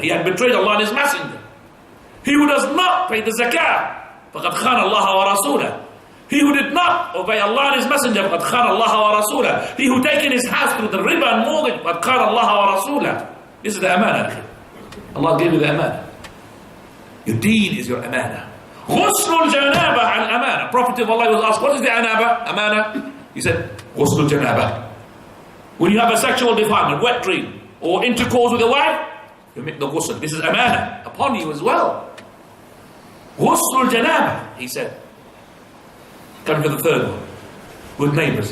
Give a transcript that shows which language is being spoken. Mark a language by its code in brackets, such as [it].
[en] He had betrayed Allah and His Messenger. He who does not pay the zakah, [ar] فَقَدْ خَانَ اللَّهَ وَرَسُولَهُ. [en] He who did not obey Allah and His Messenger, [ar] فَقَدْ خَانَ اللَّهَ وَرَسُولَهُ. [en] He who taken his house through the riba and mortgage, [ar] فَقَدْ خَانَ اللَّهَ وَرَسُولَهُ. [en] This is the amana. Allah gave you the amana. Your deen is your amana. [ar] غُسْلُ الْجَنَابَةِ al-amana. [en] Prophet of Allah was asked, what is the amana? He said, غُسْلُ الْجَنَابَةِ. When you have a sexual defilement, wet dream, or intercourse with a wife, you make the ghusl. This is amana upon you as well. غُسْلُ الْجَنَابَةِ, he said. Coming to the third one. Good neighbors.